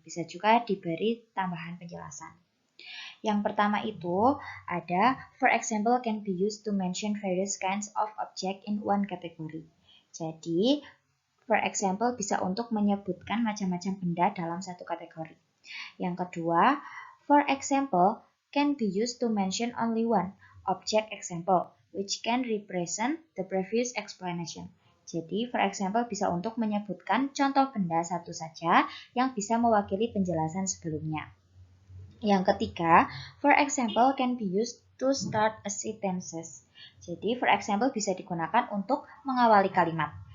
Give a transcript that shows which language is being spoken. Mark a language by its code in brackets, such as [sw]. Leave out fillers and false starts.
[id] Bisa juga diberi tambahan penjelasan. Yang pertama itu ada [en] for example can be used to mention various kinds of object in one category. [id] Jadi, for example bisa untuk menyebutkan macam-macam benda dalam satu kategori. Yang kedua, [en] for example can be used to mention only one object example, which can represent the previous explanation. [id] Jadi, for example bisa untuk menyebutkan contoh benda satu saja yang bisa mewakili penjelasan sebelumnya. Yang ketiga, [en] for example can be used to start a sentences. [id] Jadi, for example bisa digunakan untuk mengawali kalimat.